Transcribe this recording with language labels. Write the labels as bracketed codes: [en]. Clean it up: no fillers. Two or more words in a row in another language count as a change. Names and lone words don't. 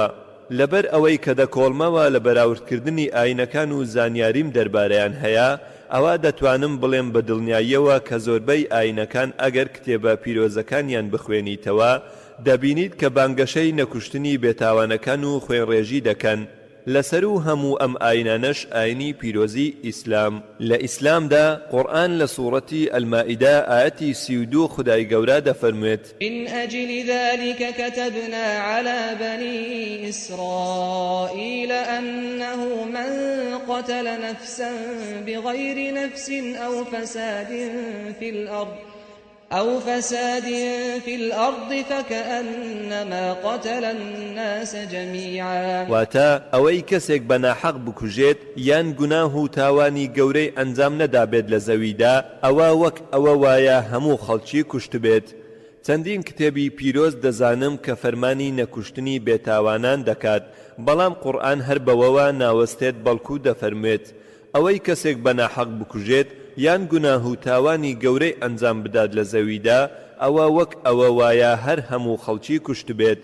[ckb] لەبەر ئەوەی کە دەکۆڵمەوە لە بەراوردکردنی ئاینەکان و زانیاریم دەربارەیان هەیە، ئەوە دەتوانم بڵێم بە دڵنیاییەوە کە زۆربەی ئاینەکان ئەگەر کتێبە پیرۆزەکانیان بخوێنیتەوە دەبینیت کە بانگەشەی نەکوشتنی بێتاوانەکان و خوێنڕێژی دەکەن. لەسەر و هەموو ئەم ئاینانەش ئاینی پیرۆزی ئیسلام. لە ئیسلامدا قورئان لە سوورەتی ئەلمائیدە ئاەتی 32 خودای گەورە دەفەرموێت: [ar] من أجل ذلك كتبنا على بني إسرائيل أنه من قتل نفسا بغير نفس أو فساد في الأرض فكأنما قتل الناس جميعا. [ckb] واتا ئەوەی کەسێک بەناحەق بکوژێت یان گوناه و تاوانی گەورەی ئەنجام نەدابێت لە زەویدا، ئەوە وەک ئەوە وایە هەموو خەڵکی کوشت بێت. چەندین کتێبی پیرۆز دەزانم کە فەرمانی نەکوشتنی بێتاوانان دەکات، بەڵام قورئان هەر بەوەوە ناوەستێت بەڵکو دەفەرموێت ئەوەی کەسێک بەناحەق بکوژێت یان گوناه و تاوانی گەورەی ئەنجام بدات لە زەویدا، ئەوە وەک ئەوە وایە هەر هەموو خەڵکی کوشت بێت.